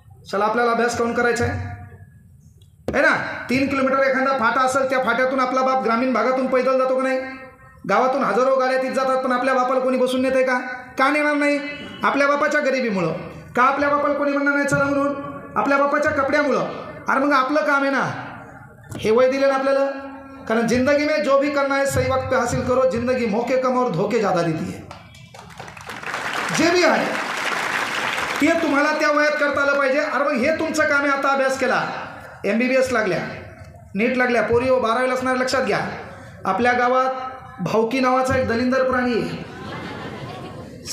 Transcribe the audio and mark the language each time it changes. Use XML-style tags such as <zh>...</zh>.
<mr>चला आपल्याला अभ्यास काऊन करायचा आहे ना. 3 किलोमीटर एखादा फाटा असेल, त्या फाट्यातून आपला बाप ग्रामीण भागातून पैदल जातो का नाही? गावातून हजारो गाड्या तिथे जातात, पण आपल्या बापाला कोणी बसून नेते का? का नेणार नाही? आपल्या बापाच्या गरिबीमुळं. का आपल्या बापाला कोणी म्हणणार नाही चला म्हणून? आपल्या बापाच्या कपड्यामुळं. अरे मग आपलं काम आहे ना, हे वय दिले ना आपल्याला.</mr> <hi>कारण जिंदगी में जो भी करना है सही वक्त पे हासिल करो, जिंदगी मौके कम और धोके ज़्यादा देती है.</hi> <mr>जे भी आहे ते तुम्हाला त्या वयात करता आलं पाहिजे. अरे मग हे तुमचं काम आहे. आता अभ्यास केला, MBBS लागल्या, नीट लागल्या, पोरी 12वीला असणाऱ्या लक्षात घ्या. आपल्या गावात भावकी नावाचा एक दलिंदर प्राणी आहे.</mr>